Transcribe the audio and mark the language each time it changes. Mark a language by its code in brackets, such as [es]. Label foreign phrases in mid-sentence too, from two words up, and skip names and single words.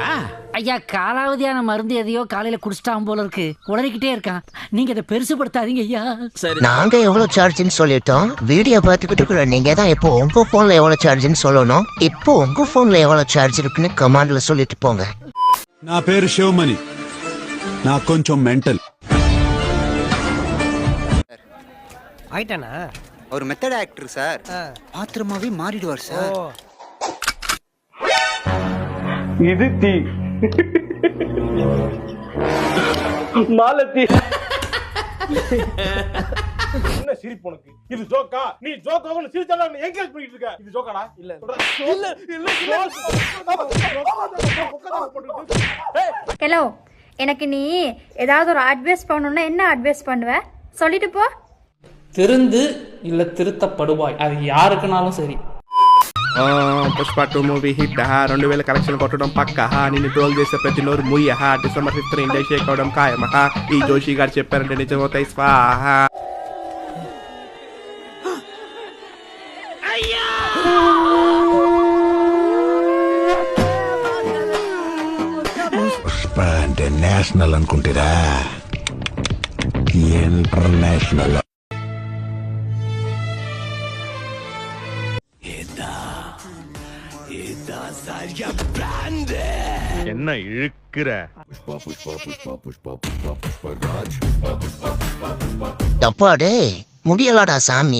[ta] ஐயா, காலாவதியான மருந்து எதையோ காலையில குடிச்சிட்டான் போல இருக்கு, உளறிக்கிட்டே இருக்கான். நீங்க அதை பெருசுபடுத்தாதீங்க ஐயா. நாங்க எவ்வளவு சார்ஜ்னு சொல்லிட்டோம், வீடியோ பார்த்துக்கிட்டு இருக்கிற நீங்க தான் இப்போ உங்க போன்ல எவ்வளவு சார்ஜ்னு சொல்லணும். இப்போ உங்க போன்ல எவ்வளவு சார்ஜ் இருக்குன்னு கமெண்ட்ல சொல்லிட்டு போங்க. [te] నా పేరు శివమణి, నాకు కొంచెం మెంటల్. [ta] ஆயிட்டானா? அவர் [en] method actor [ta] சார். பாத்திரமாவே மாறிடுவார் சார். இது தீ மாலத்தி. என்ன சிரிப்பு உனக்கு? இது ஜோக்கா? நீ ஜோக்கான்னு சிரிச்சால என்கரேஜ் பண்ணிட்டு இருக்க. இது ஜோக்காடா? இல்ல ஹலோ, எனக்கு நீ ஏதாவது ஒரு அட்வைஸ் பண்ணணும்னா என்ன அட்வைஸ் பண்ணுவ? சொல்லிட்டு போ. திருந்து இல்ல திருத்தப்படுவாய், அது யாருக்குனாலும் சரி. [te] పుష్ప 2 [en] movie hit [te] 2000 కలెక్షన్ కొట్టడం పక్క. నిన్ను ట్రోల్ చేసే ప్రతి నోరు ముయ్య. డిసెంబర్ 5 ఇండియా షేక్ అవడం ఖాయం. ఈ జోషి గారు చెప్పారంటే నిజమవుతాయి స్వాహ. పుష్ప అంటే నేషనల్ అనుకుంటారా? ఇంటర్నేషనల్. [ta] என்ன இழுக்கிற? டப்பாடே முடியலாடா சாமி.